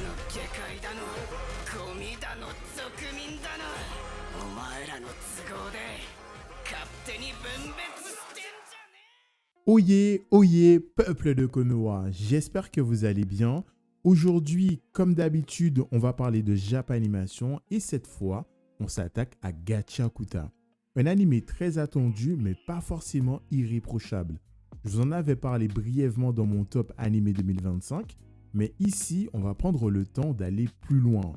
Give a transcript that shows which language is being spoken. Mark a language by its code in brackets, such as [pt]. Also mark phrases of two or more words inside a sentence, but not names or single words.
[ja] 界だのゴミだの俗民だのお前らの都合で勝手に分別してんじゃねえ。 [fr] Oyez, oyez, peuple de Konoha, j'espère que vous allez bien. Aujourd'hui, comme d'habitude, on va parler de Japanimation et cette fois, on s'attaque à Gachakuta. Un animé très attendu mais pas forcément irréprochable. Je vous en avais parlé brièvement dans mon top animé 2025, mais ici, on va prendre le temps d'aller plus loin.